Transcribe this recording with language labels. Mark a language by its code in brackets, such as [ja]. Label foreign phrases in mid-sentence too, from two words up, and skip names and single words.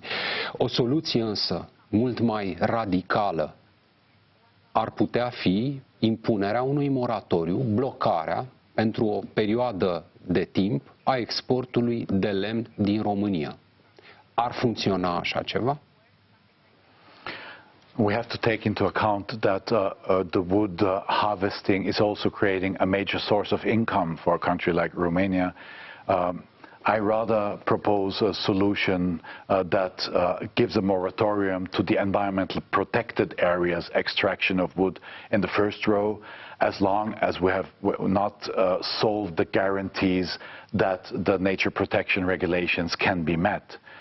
[ro] O soluție însă mult mai radicală ar putea fi impunerea unui moratoriu, blocarea pentru o perioadă de timp a exportului de lemn din România. Ar funcționa așa ceva? [en] We have to take into account that the wood harvesting is also creating a major source of income for a country like Romania. I rather propose a solution that gives a moratorium to the environmentally protected areas extraction of wood in the first row, as long as we have not solved the guarantees that the nature protection regulations can be met.